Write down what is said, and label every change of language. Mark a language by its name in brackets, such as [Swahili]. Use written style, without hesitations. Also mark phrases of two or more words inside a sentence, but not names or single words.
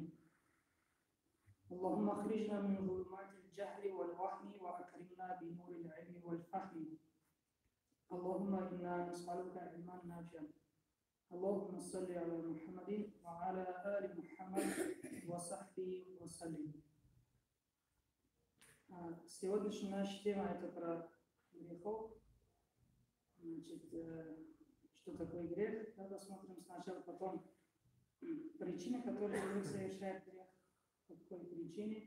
[Arabic] اللهم أخرجنا من ظلمات الجهل والوهم وأكرمنا بنور العلم والفهم. اللهم إنا نسألك علما نافعا. اللهم صل على محمد وعلى آل محمد وصحبه وسلم. [Russian] Сегодняшняя наша тема это про грехов. Значит, что такое грех? Давай посмотрим сначала, потом причины, которые человек совершает грех, по какой причине.